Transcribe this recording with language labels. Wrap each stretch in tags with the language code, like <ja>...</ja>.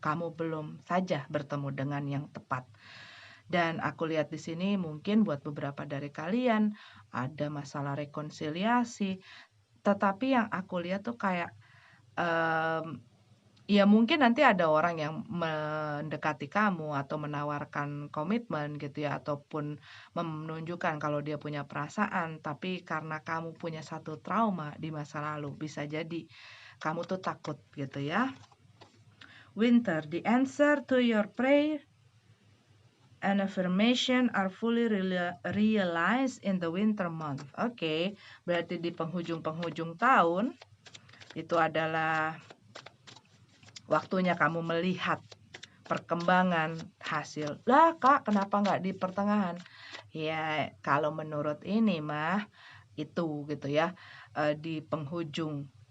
<id>Kamu belum saja bertemu dengan yang tepat. Dan aku lihat di sini mungkin buat beberapa dari kalian ada masalah rekonsiliasi, tetapi yang aku lihat tuh kayak ya mungkin nanti ada orang yang mendekati kamu atau menawarkan komitmen gitu ya, ataupun menunjukkan kalau dia punya perasaan, tapi karena kamu punya satu trauma di masa lalu, bisa jadi kamu tuh takut gitu ya.</id> <en>Winter, the answer to your prayer and affirmation are fully realized in the winter month.</en> <id>Oke, berarti di penghujung-penghujung tahun itu adalah waktunya kamu melihat perkembangan hasil. Lah Kak, kenapa nggak di pertengahan? Ya, kalau menurut ini mah itu gitu ya, di penghujung.</id>